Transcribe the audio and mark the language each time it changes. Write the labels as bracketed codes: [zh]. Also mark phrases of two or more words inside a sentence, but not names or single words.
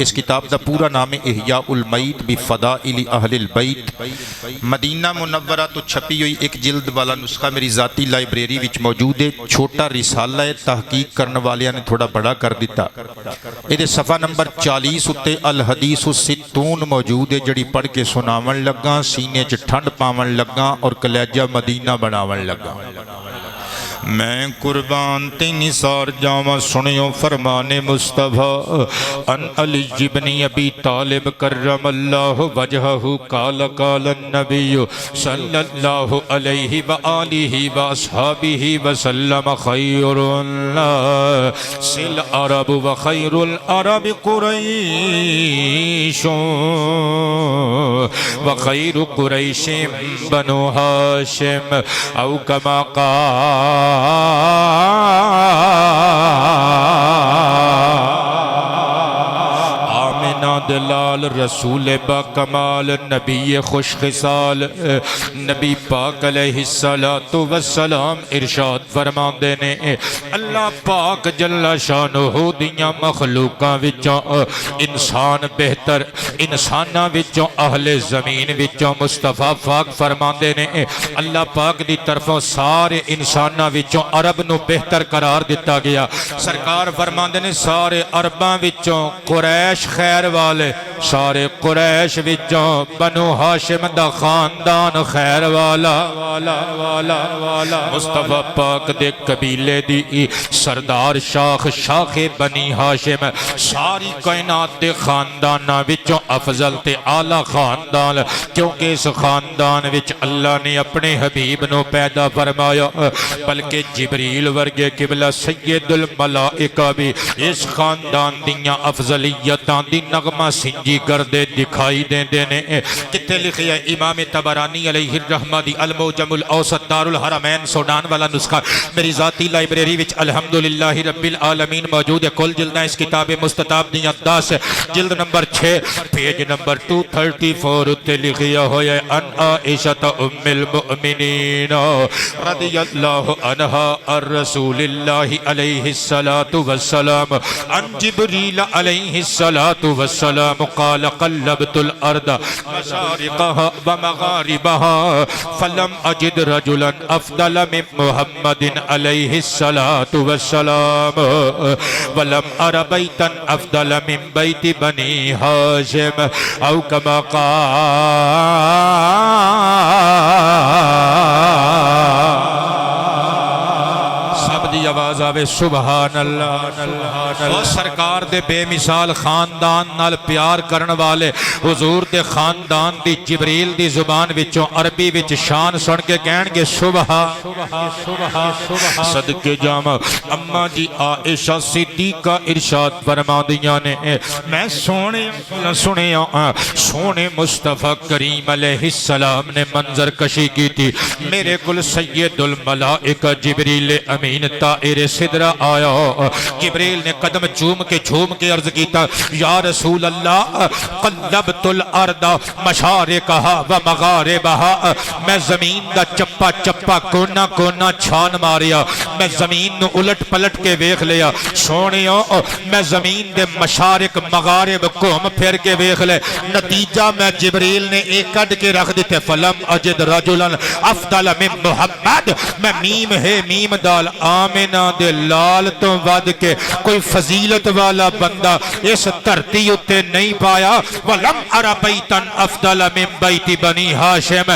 [pa] اس کتاب دا پورا نام ہے احیاء المیت بفضائل اہل البیت۔ مدینہ منورہ تو چھپی ہوئی ایک جلد والا نسخہ میری ذاتی لائبریری وچ موجود ہے۔ چھوٹا رسالہ تحقیق کرنے والیاں نے تھوڑا بڑا کر دیتا۔ یہ صفحہ نمبر 40 اتے [ar] الحدیث الستون [pa] موجود ہے جڑی پڑھ کے سناون لگا، سینے چ ٹھنڈ پاون لگا اور کلیجہ مدینہ بناون لگا۔ میں قربان تین سار جاواں سنیو فرمان مصطفیٰ [ar] ان علی بن ابی طالب کرم اللہ وجہہ قال قال النبی صلی اللہ علیہ وآلہ وآصحابہ وسلم خیر الناس العرب وخیر العرب قریش وخیر قریش بنو ہاشم او کما قال [pa] دلال رسول با کمال نبی خوش خصال نبی پاک [ar] علیہ السلام [pa] ارشاد فرما دینے اللہ پاک [ar] جل شانہ [pa] دیاں مخلوقاں وچوں انسان بہتر انساناں وچوں اہل زمین وچوں مصطفیٰ پاک فرما دینے اللہ پاک دی طرفوں سارے انساناں وچوں عرب نو بہتر قرار دیتا گیا۔ سرکار فرما دینے سارے عرباں وچوں قریش خیر والے سارے قریش وچوں بنو ہاشم دا خاندان خیر والا مصطفیٰ پاک دے قبیلے دی سردار شاخ بنی ہاشم ساری کائنات دے خانداناں وچوں افضل تے اعلیٰ خاندان کیونکہ اس خاندان وچ اللہ نے اپنے حبیب نو پیدا فرمایا بلکہ جبریل ورگے قبلہ [ar] سید الملائکہ [pa] بھی اس خاندان دیاں افضلیتاں دی نغمہ سنجی کردے دکھائی دیں دینے کتے لکھیا امام تبرانی [ar] علیہ الرحمہ [pa] دی الموجم الاوسط دار الحرمین سوڈان والا نسخہ میری ذاتی لائبریری وچ [ar] الحمدللہ رب العالمین [pa] موجود ہے۔ [ar] کل جلدہ [pa] اس کتاب مستطاب دیاں 10 جلد نمبر 6 پیج نمبر 234 تے لکھیا ہویا ہے [ar] ان عائشہ ام المؤمنین رضی اللہ عنہا الرسول اللہ علیہ السلام ان جبریل علیہ السلام قال قلبت الارض مشارقها ومغاربها فلم اجد رجلا افضل من محمد علیہ السلام ولم ار بیتا افضل من بیت بنی ہاشم او کما قال [pa] سب دی آواز آوے [ar] سبحان اللہ۔ [pa] اور سرکار دے بے مثال خاندان نال پیار کرن والے حضور دے خاندان دی جبریل دی زبان وچوں عربی وچ شان سن کے کہن گے سبحان صدقے جاواں اما جی عائشہ صدیقہ ارشاد فرما دیاں نے میں سونے مصطفیٰ کریم [ar] علیہ السلام [pa] نے منظر کشی کی تھی میرے کل [ar] سید الملائکہ [pa] جبریل امین طائر سدرہ آیا. جبریل نے قدم جھوم کے عرض کیتا [ar] یا رسول اللہ قلبت الارض مشارقها و مغاربها. [pa] میں زمین دا چپا چپا کونا کونا چھان ماریا, میں زمین نو الٹ پلٹ کے ویکھ لیا سونیو, میں زمین دے مشارق مغارب گھوم پھر کے ویکھ لے. نتیجہ میں جبریل نے ایک کڈ کے رکھ دیتے [ar] فلم اجد رجلا افضل من محمد. [pa] میں میم ہے میم دال آمنہ دے لال تو ود کے کوئی فضیلت والا بندہ اس دھرتی اتے نہیں پایا. [ar] ولم ارى بیتا افضل من بیت بنی ہاشم.